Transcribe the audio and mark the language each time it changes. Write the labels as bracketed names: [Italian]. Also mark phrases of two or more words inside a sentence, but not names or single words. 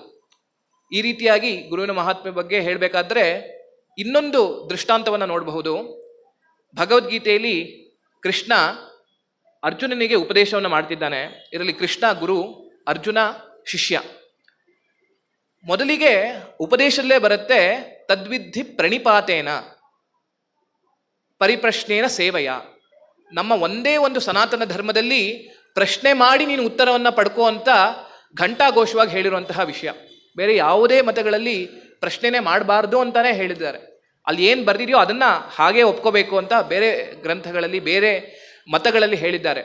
[Kannada] ಈ ರೀತಿಯಾಗಿ ಗುರುವಿನ ಮಹಾತ್ಮೆ ಬಗ್ಗೆ ಹೇಳಬೇಕಾದ್ರೆ ಇನ್ನೊಂದು ದೃಷ್ಟಾಂತವನ್ನು ನೋಡಬಹುದು. ಭಗವದ್ಗೀತೆಯಲ್ಲಿ ಕೃಷ್ಣ ಅರ್ಜುನನಿಗೆ ಉಪದೇಶವನ್ನು ಮಾಡ್ತಿದ್ದಾನೆ. ಇದರಲ್ಲಿ ಕೃಷ್ಣ ಗುರು, ಅರ್ಜುನ ಶಿಷ್ಯ. ಮೊದಲಿಗೆ ಉಪದೇಶದಲ್ಲೇ ಬರುತ್ತೆ, [Sanskrit] ತದ್ವಿಧಿ ಪ್ರಣಿಪಾತೇನ ಪರಿಪ್ರಶ್ನೇನ ಸೇವೆಯ. [Kannada] ನಮ್ಮ ಒಂದೇ ಒಂದು ಸನಾತನ ಧರ್ಮದಲ್ಲಿ ಪ್ರಶ್ನೆ ಮಾಡಿ ನೀನು ಉತ್ತರವನ್ನು ಪಡ್ಕೋ ಅಂತ ಘಂಟಾಘೋಷವಾಗಿ ಹೇಳಿರುವಂತಹ ವಿಷಯ. ಬೇರೆ ಯಾವುದೇ ಮತಗಳಲ್ಲಿ ಪ್ರಶ್ನೆನೇ ಮಾಡಬಾರ್ದು ಅಂತಾನೆ ಹೇಳಿದ್ದಾರೆ. ಅಲ್ಲಿ ಏನು ಬರೆದಿದೆಯೋ ಅದನ್ನು ಹಾಗೇ ಒಪ್ಕೋಬೇಕು ಅಂತ ಬೇರೆ ಗ್ರಂಥಗಳಲ್ಲಿ ಬೇರೆ ಮತಗಳಲ್ಲಿ ಹೇಳಿದ್ದಾರೆ.